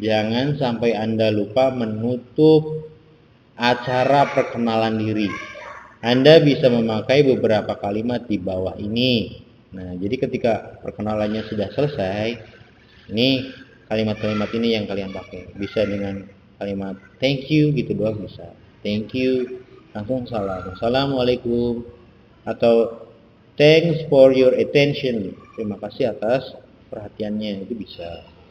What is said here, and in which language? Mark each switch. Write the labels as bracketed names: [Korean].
[Indonesian] Jangan sampai Anda lupa menutup acara perkenalan diri. Anda bisa memakai beberapa kalimat di bawah ini. Nah, jadi ketika perkenalannya sudah selesai, ini kalimat-kalimat ini yang kalian pakai. Bisa dengan kalimat [English] thank you [Indonesian] gitu doang bisa. [English] Thank you, [Indonesian] langsung salam. Assalamualaikum. [English] Atau thanks for your attention. [Indonesian] Terima kasih atas perhatiannya, itu bisa.